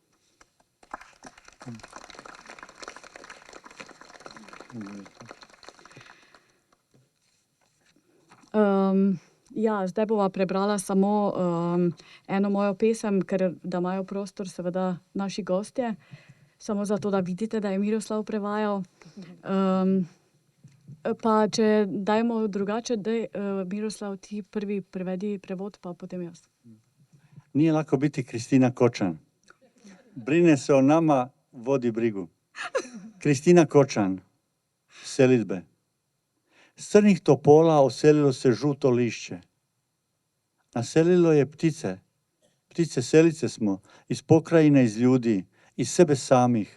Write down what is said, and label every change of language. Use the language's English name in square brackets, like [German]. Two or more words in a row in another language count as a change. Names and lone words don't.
[Slovenian] Zdaj bova prebrala samo eno mojo pesem, ker da imajo prostor seveda naši gostje, samo zato, da vidite, da je Miroslav prevajal. Pa če dajmo drugače, Miroslav, ti prvi prevedi prevod, pa potem jaz. [Croatian] Nije lako biti Kristina Kočan. Brine se o nama, vodi brigu. Kristina Kočan, selidbe. S crnih topola oselilo se žuto lišće. Naselilo je ptice, Ptice selice smo, iz pokrajine, iz ljudi, iz sebe samih.